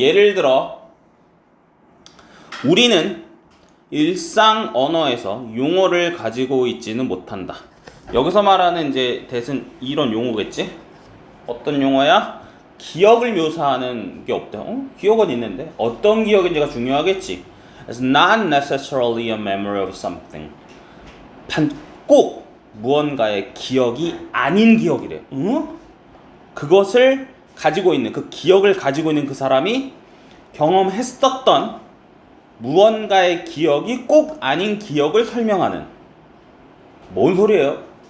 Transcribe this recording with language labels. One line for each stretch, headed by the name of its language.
Korean: 예를 들어 우리는 일상 언어에서 용어를 가지고 있지는 못한다. 여기서 말하는 이제 대신 이런 용어겠지? 어떤 용어야? 기억을 묘사하는 게 없대. 기억은 있는데 어떤 기억인지가 중요하겠지.
English: It's not necessarily a memory of something.
Korean: 꼭 무언가의 기억이 아닌 기억이래. 그것을 가지고 있는, 그 기억을 가지고 있는 그 사람이 경험했었던 무언가의 기억이 꼭 아닌 기억을 설명하는. 뭔 소리예요?